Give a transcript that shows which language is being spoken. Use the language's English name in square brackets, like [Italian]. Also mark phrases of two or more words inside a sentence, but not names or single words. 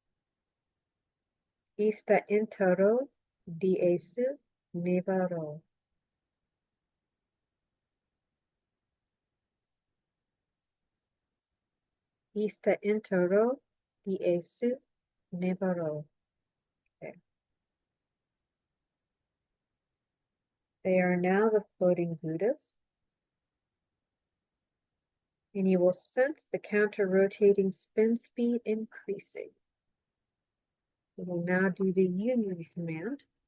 [English] Ista Intaro Da-su Ne-va-ro. Ista Intaro Da-su Ne-va-ro. Okay. They are now the floating Buddhas, and you will sense the counter-rotating spin speed increasing. We will now do the union command.